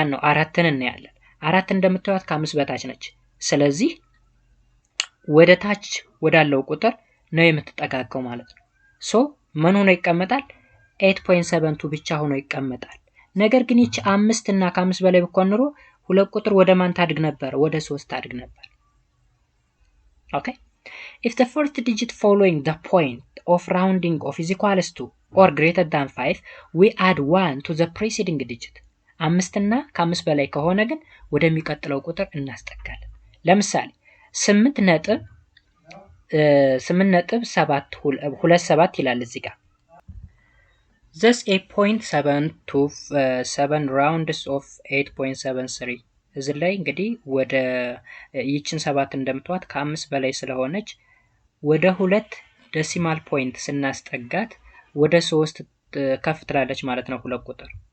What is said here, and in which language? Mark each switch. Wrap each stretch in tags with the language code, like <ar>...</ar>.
<am>አራትን እናያለን። አራት እንደምታዩት ከአምስት በታች ነች። ስለዚህ ወደ ታች ወዳለው ቁጥር ነው የምትጠጋጋው ማለት ነው። ሶ ምን ሆኖ ይቀመጣል? 8.72 ብቻ ሆኖ ይቀመጣል። ነገር ግን ይቺ አምስት እና ከአምስት በላይ ብትሆን ሁለት ቁጥር ወደ ማን ታድግ ነበር? ወደ 3 ታድግ ነበር። ኦኬ</am> <en>If the first digit following the point of rounding off is equals to or greater than 5, we add 1 to the preceding digit.</en> <am>አምስትና ከአምስት በላይ ከሆነ ግን ወደሚቀጥለው ቁጥር እናስጠጋለን። ለምሳሌ 8.27 ይላል እዚህ ጋር።</am> <en>Thus 8.727 rounds of 8.73</en> <am>እዚህ ላይ እንግዲህ ወደ ይችን 7 እንደምትዋት ከ5 በላይ ስለሆነች ወደ 2 ዴሲማል ፖይንት ስናስጠጋት ወደ 3 ከፍ ትላለች ማለት ነው። ሁለት ቁጥር</am>